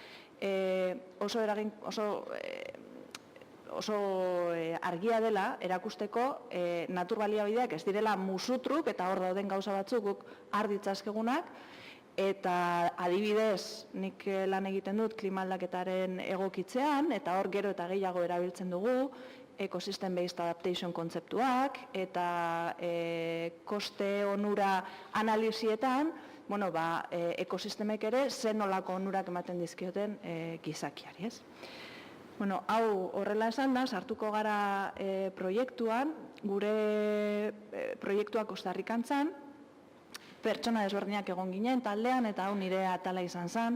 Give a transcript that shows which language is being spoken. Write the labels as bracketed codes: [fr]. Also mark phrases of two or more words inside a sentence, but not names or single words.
[eu] oso argia dela erakusteko natur baliabideak ez direla musutruk eta hor dauden gauza batzuk guk har ditzazkegunak, eta adibidez nik lan egiten dut klima aldaketaren egokitzean, eta hor gero eta gehiago erabiltzen dugu [en] ecosystem based adaptation [eu] kontzeptuak, eta koste onura analizietan, ekosistemek ere zen nolako onurak ematen dizkioten gizakiari, Hau horrela esan da, sartuko gara proiektuan, gure proiektua Costa Rican zan, pertsona desberdinak egon ginen taldean, eta hau nire atala izan zen.